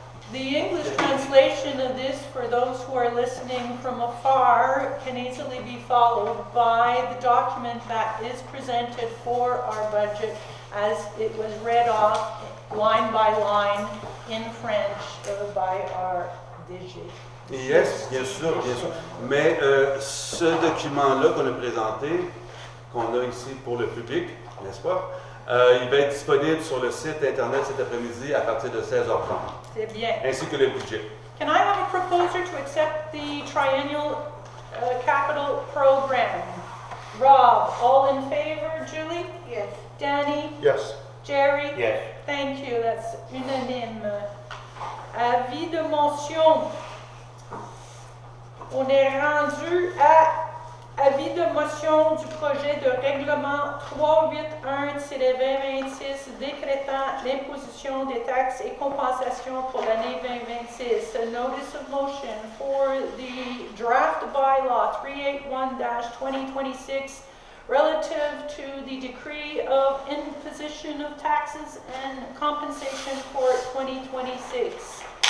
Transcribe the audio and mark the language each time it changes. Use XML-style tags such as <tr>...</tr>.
<en>The English translation of this, for those who are listening from afar, can easily be followed by the document that is presented for our budget as it was read off line by line in French by our DG.</en> <fr>Yes, bien sûr, bien sûr. Mais ce document-là qu'on a présenté, qu'on a ici pour le public, n'est-ce pas? Il va être disponible sur le site Internet cet après-midi à partir de 16h30. C'est bien. Ainsi que le budget.</fr> <en>Can I have a proposer to accept the triennial capital program? Rob, all in favor? Julie? Yes. Danny? Yes. Jerry? Yes. Thank you, that's unanime.</en> <fr>Avis de motion. On est rendu à avis de motion du projet de règlement 381-2026 décrétant l'imposition des taxes et compensations pour l'année 2026.</fr> <en>A notice of motion for the draft bylaw 381-2026 relative to the decree of imposition of taxes and compensation for 2026.</en>